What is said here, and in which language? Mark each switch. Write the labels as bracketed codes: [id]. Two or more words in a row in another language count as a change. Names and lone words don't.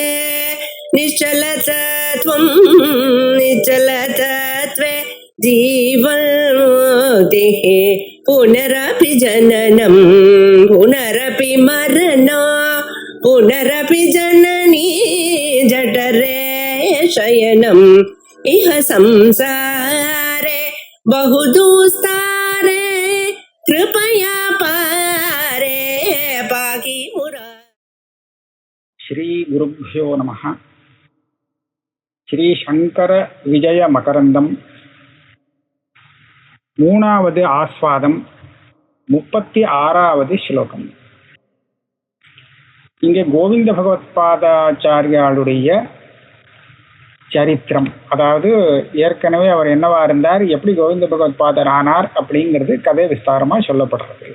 [sa] निश्चलतत्वं निश्चलतत्वे जीवन्मुक्तिः पुनरपि जननं पुनरपि मरणं पुनरपि जननी जठरे शयनम् इह संसारे बहुदुस्तारे कृपया पारे पाहि मुरा. श्री गुरुभ्यो नमः. [ta] श्री शंकर विजय मकरंदम மூணாவது ஆஸ்வாதம் 36வது ஸ்லோகம். இங்கே கோவிந்த பகவத்பாதாச்சாரியாளுடைய சரித்திரம், அதாவது ஏற்கனவே அவர் என்னவா இருந்தார், எப்படி கோவிந்த பகவத்பாதர் ஆனார் அப்படிங்கிறது கதை விஸ்தாரமா சொல்லப்படுறது.